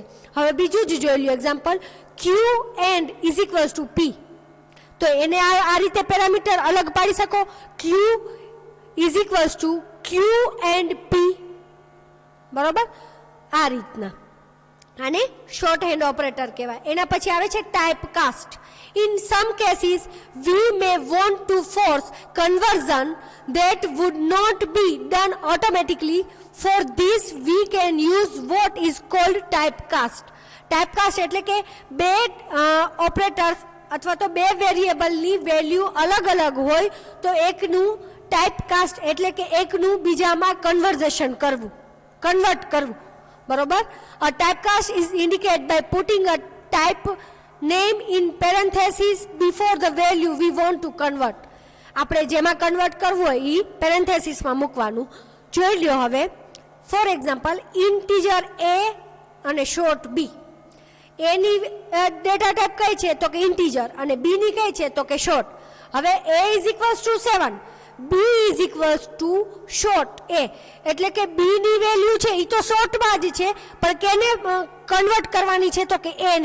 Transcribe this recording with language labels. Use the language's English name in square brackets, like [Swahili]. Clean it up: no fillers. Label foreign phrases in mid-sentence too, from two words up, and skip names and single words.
[Gujarati] હવે બીજું જ જોઈ લ્યો એક્ઝામ્પલ, [English] Q and is equals to P. [Gujarati] તો એને આ રીતે પેરામીટર અલગ પાડી શકો, [English] Q is equals to Q and P, [Gujarati] બરોબર, આ રીતના. આને [English] short hand operator [Gujarati] કહેવાય. એના પછી આવે છે [English] type cast. In some cases, we may want to force conversion that would not be done automatically. For this, we can use what is called typecast. [Gujarati] Typecast એટલે કે બે ઓપરેટર્સ અથવા તો બે વેરિયેબલની વેલ્યુ અલગ અલગ હોય તો એકનું ટાઈપકાસ્ટ એટલે કે એકનું બીજામાં કન્વર્ઝેશન કરવું, કન્વર્ટ કરવું, બરોબર. [English] A typecast is indicated by putting a type name in parentheses before the value we want to convert. [Gujarati] આપણે જેમાં કન્વર્ટ કરવું હોય એ પેરેન્થેસિસમાં મૂકવાનું. જોઈ લ્યો હવે [English] for example, integer A [Gujarati] અને [English] short B. [Gujarati] એની ડેટા ટાઈપ કઈ છે તો કે ઇન્ટીજર અને બીની કઈ છે તો કે શોર્ટ. હવે [English] A is equals to 7, B is equals to short A, [Gujarati] એટલે કે બીની વેલ્યુ છે એ તો શોર્ટમાં જ છે, પણ કેને કન્વર્ટ કરવાની છે તો કે એને.